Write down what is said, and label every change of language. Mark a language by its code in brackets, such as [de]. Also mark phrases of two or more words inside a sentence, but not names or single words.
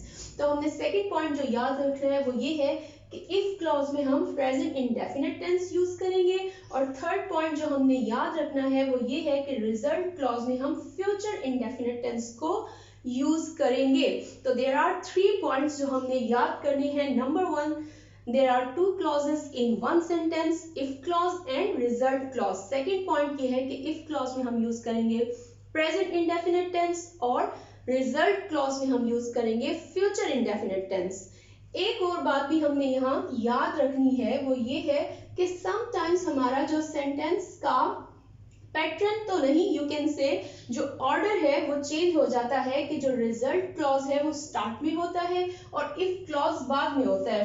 [hi] तो हमने [en] second point [hi] जो याद रखना है वो ये है कि [en] if clause [hi] में हम [en] present indefinite tense use [hi] करेंगे और [en] third point [hi] जो हमने याद रखना है वो ये है कि [en] result clause [hi] में हम [en] future indefinite tense [hi] को यूज करेंगे। तो [en] there are 3 points [hi] जो हमने याद करने हैं। [en] number 1, there are two clauses in one sentence, if clause and result clause। second point [hi] ये है कि [en] if clause [hi] में हम यूज करेंगे [en] present indefinite tense [hi] और [en] result clause [hi] में हम यूज करेंगे [en] future indefinite tense। [hi] एक और बात भी हमने यहाँ याद रखनी है वो ये है कि sometimes हमारा जो sentence का पैटर्न तो नहीं, [en] you can say [hi] जो ऑर्डर है वो चेंज हो जाता है कि जो [en] result clause [hi] है वो स्टार्ट में होता है और [en] if clause [hi] बाद में होता है।